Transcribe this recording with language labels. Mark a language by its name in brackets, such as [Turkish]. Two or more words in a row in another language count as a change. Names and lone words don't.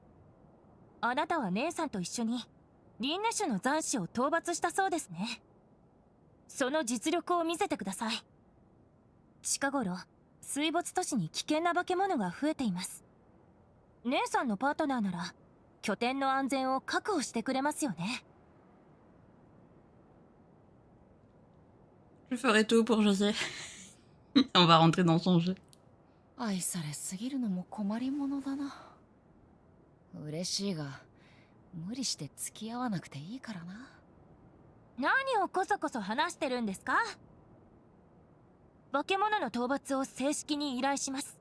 [Japanese] あなたは姉さんと一緒にリンネ種の残滓を討伐したそうですね。その実力を見せてください。近頃水没都市に危険な化け物が増えています。姉さんのパートナーなら拠点の安全を確保してくれますよね。 [French] Je ferai tout pour José. On va rentrer dans son jeu. [Japanese] う。愛されすぎるのも困りものだな。嬉しいが無理して付き合わなくていいからな。何をこそこそ話してるんですか。化け物の討伐を正式に依頼します。